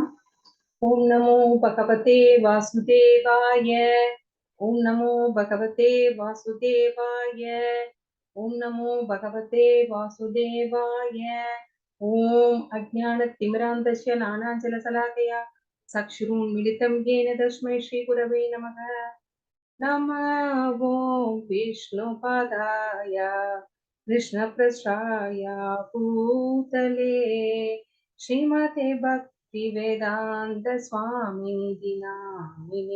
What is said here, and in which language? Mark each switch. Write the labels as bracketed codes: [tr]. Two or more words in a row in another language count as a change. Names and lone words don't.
[sa] ओम् नमो भगवते वासुदेवाय. ओम् नमो भगवते वासुदेवाय. ओम् नमो भगवते वासुदेवाय. ओम् अज्ञानतिमिरान्धस्य ज्ञानाञ्जनशलाकया चक्षुरुन्मीलितम् येन तस्मै श्रीगुरवे नमः. नमो विष्णुपादाय कृष्णप्रस्थाय भूतले श्रीमते भक्तिवेदान्त स्वामिनिधि नामिने.